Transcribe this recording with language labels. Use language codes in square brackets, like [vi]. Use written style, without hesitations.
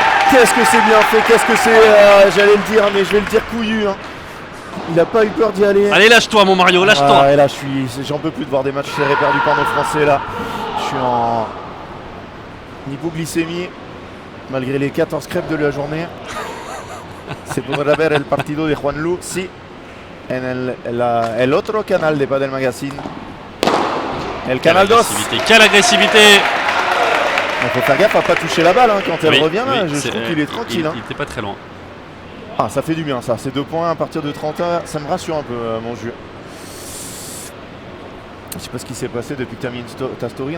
[fr] Qu'est-ce que c'est bien fait. Qu'est-ce que c'est. J'allais le dire, mais je vais le dire couillu. Hein. Il n'a pas eu peur d'y aller. Allez, lâche-toi, mon Mario, lâche-toi! Ah, et là, j'en peux plus de voir des matchs serrés perdus par nos Français. Là, je suis en hypoglycémie. Malgré les 14 crêpes de la journée. [es] Se podrá ver el partido de Juan Lu, sí, en el otro canal de Padel Magazine. El canal 2. [fr] Quelle agressivité! Il faut faire gaffe à pas toucher la balle hein, quand elle revient. Oui, là, je trouve qu'il est tranquille. Il était pas très loin. Ah, ça fait du bien ça. Ces 2 points à partir de 30 heures, ça me rassure un peu, mon jeu. Je sais pas ce qui s'est passé depuis que tu as mis ta story.